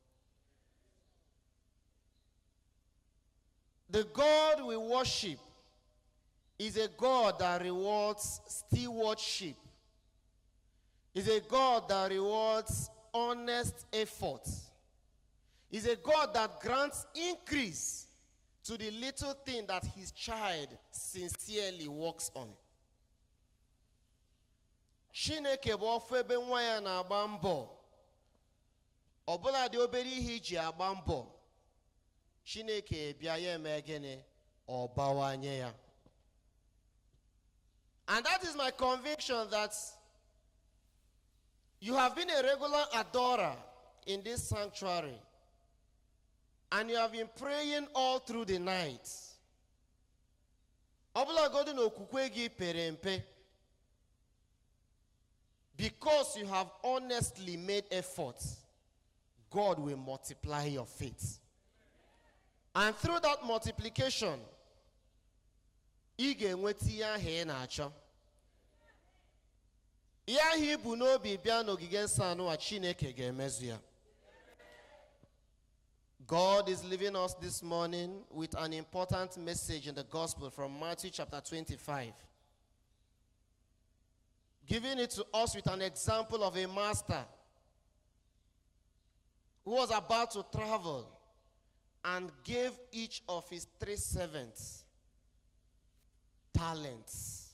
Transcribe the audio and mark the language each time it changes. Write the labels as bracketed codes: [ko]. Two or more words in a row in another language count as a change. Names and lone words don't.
[en] The God we worship is a God that rewards stewardship. Is a God that rewards honest effort. Is a God that grants increase to the little thing that his child sincerely works on. [ig] Chineke bụ ofu ebe nwa ya na-agba mbọ. Ọbụla dị obere ihe iji agba mbọ. Chineke bịa ya eme gịnị? Ọ bawanye ya. [en] And that is my conviction that you have been a regular adorer in this sanctuary. And you have been praying all through the night. [ig] Ọbụla godu na okwukwe gị pere mpe. [en] Because you have honestly made efforts, God will multiply your faith. And through that multiplication, [ig] ị ga-enweta ihe ahụ ị na-achọ. Ihe ahụ ibu n'obi bịa n'ogige nsọ anụ a, Chineke ga-emezu ya. [en] God is leaving us this morning with an important message in the gospel from Matthew chapter 25. Giving it to us with an example of a master who was about to travel and gave each of his 3 servants talents.